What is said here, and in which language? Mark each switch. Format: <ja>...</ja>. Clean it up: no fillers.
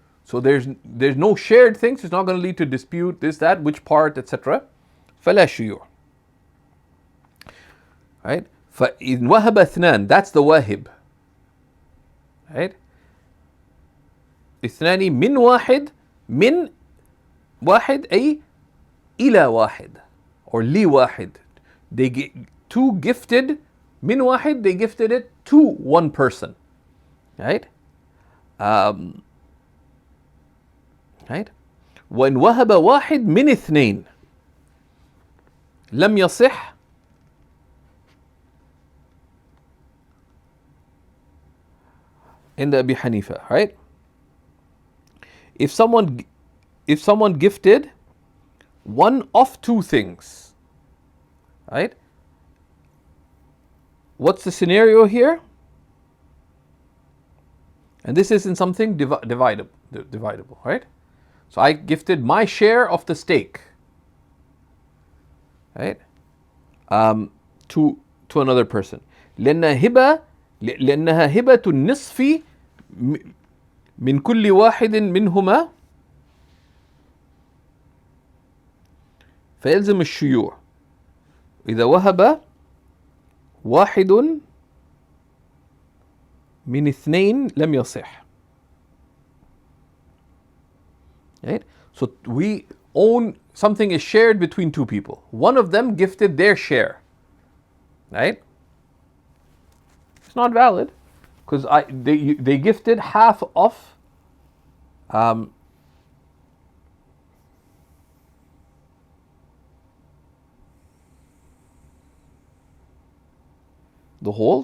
<en>So there's no shared things. It's not going to lead to dispute, this, that, which part, etc.</en> <ar>فلا شيوع.</ar> <en>Right?</en> <ar>فإن وهب اثنان,</ar> <en>that's the wahib. Right?</en> <ar>اثنان من واحد, من واحد أي إلى واحد</ar> <en>or</en> <ar>لي واحد.</ar> <en>Two gifted</en> <ar>من واحد,</ar> <en>they gifted it to one person. Right? Right?</en> <ar>وإن وهب واحد من اثنين لم يصح عند أبي حنيفة.</ar> <en>Right? If someone gifted one of two things, right? What's the scenario here? And this isn't something dividable, right? So I gifted my share of the stake, right? To another person.</en> <ar>لأنها هبة النصف من كل واحد منهما فيلزم الشيوع إذا وهب واحد من اثنين لم يصح.</ar> <en>Right? So we own, something is shared between two people. One of them gifted their share. Right? It's not valid because they gifted half of the whole.</en>